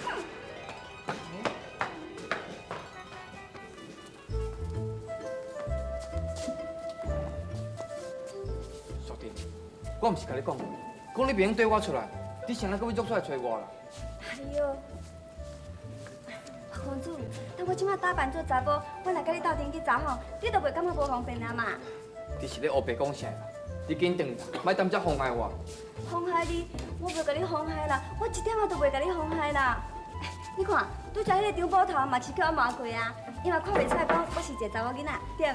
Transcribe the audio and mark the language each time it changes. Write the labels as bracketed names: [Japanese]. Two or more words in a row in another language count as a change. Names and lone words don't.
[Min Nan Chinese] 叔弟，我毋是甲你讲，讲你袂用缀我出来，你谁人搁要约出来找我啦？哎呦，公主，等我即马打扮做查某，我来甲你斗阵去查吼，你都袂感觉无方便啊嘛？你是咧黑白讲啥啦？你紧转啦，莫当遮妨碍我。妨害你？我袂甲你妨害啦，我一点仔都袂甲你妨害啦。你看，拄则迄个张宝头嘛是叫我骂过啊，伊嘛看袂出来讲我是一个查某囡仔，对毋？